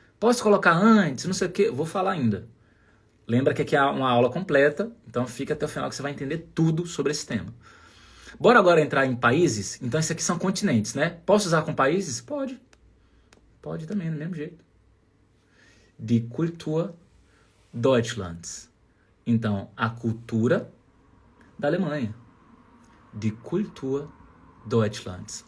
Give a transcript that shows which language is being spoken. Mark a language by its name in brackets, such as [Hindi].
[Portuguese] Posso colocar antes, não sei o que. Vou falar ainda. Lembra que aqui é uma aula completa. Então fica até o final que você vai entender tudo sobre esse tema. Bora agora entrar em países? Então esses aqui são continentes, né? Posso usar com países? Pode. Pode também, do mesmo jeito. [German] Die Kultur Deutschlands. [Portuguese] Então, a cultura da Alemanha. [German] Die Kultur Deutschlands.